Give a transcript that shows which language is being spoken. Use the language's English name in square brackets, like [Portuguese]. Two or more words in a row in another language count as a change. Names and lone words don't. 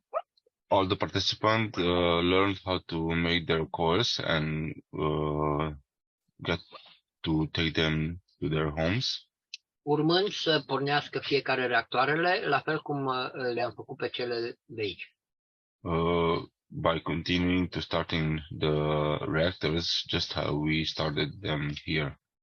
[English] All the participants learned how to make their coils and get to take them to their homes. [Romanian] Urmând să pornească fiecare reactoarele, la fel cum le-am făcut pe cele de aici. [English] By continuing to starting the reactors just how we started them here.